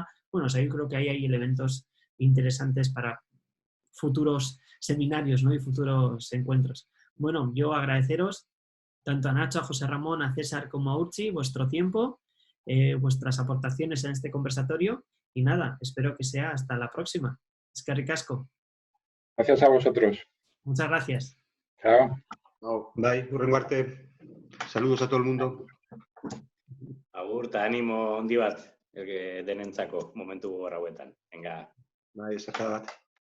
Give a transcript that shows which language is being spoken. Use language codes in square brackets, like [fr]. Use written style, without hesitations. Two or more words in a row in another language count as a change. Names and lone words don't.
[es] Bueno, o sea, yo creo que ahí hay elementos interesantes para futuros seminarios, ¿no?, y futuros encuentros. Bueno, yo agradeceros tanto a Nacho, a José Ramón, a César como a Urchi vuestro tiempo, vuestras aportaciones en este conversatorio. Y nada, espero que sea hasta la próxima. [eu] Eskerrik asko. [es] Gracias a vosotros. Muchas gracias. Chao. [en] Bye, [eu] hurrengo arte. [es] Saludos a todo el mundo. [eu] Agurta, ánimo handi bat, denentzako momentu gogor hauetan. [es] Venga. [en] Bye, [eu] eskerrak bat.